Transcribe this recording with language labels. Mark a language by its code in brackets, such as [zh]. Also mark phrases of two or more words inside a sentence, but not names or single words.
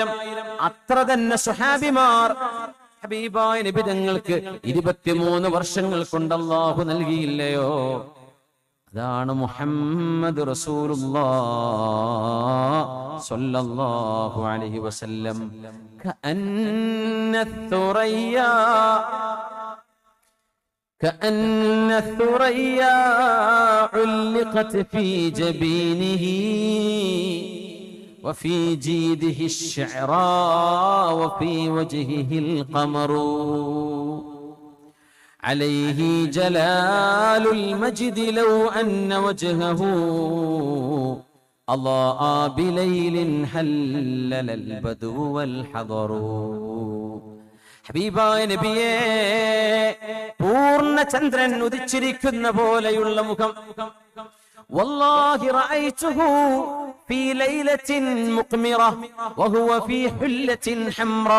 [ml] അത്ര തന്നെ സ്വഹാബിമാർ ഹബീബായ നബി തങ്ങൾക്ക് 23 വർഷങ്ങൾ കൊണ്ട് അല്ലാഹു നൽകിയില്ലയോ? അതാണ് [ar] محمد رسول الله صلى الله عليه وسلم. كأن الثريا علقت في جبينه وفي جيده الشعراء وفي وجهه القمر عليه جلال المجد لو أن وجهه أضاء بليل حلل البدو والحضر. [ml] ഹബീബായ നബിയേ, പൂർണ്ണ ചന്ദ്രൻ ഉദിച്ചിരിക്കുന്ന പോലെയുള്ള മുഖം. [ar] والله رأيته في ليلة مقمرة وهو في حلة حمراء.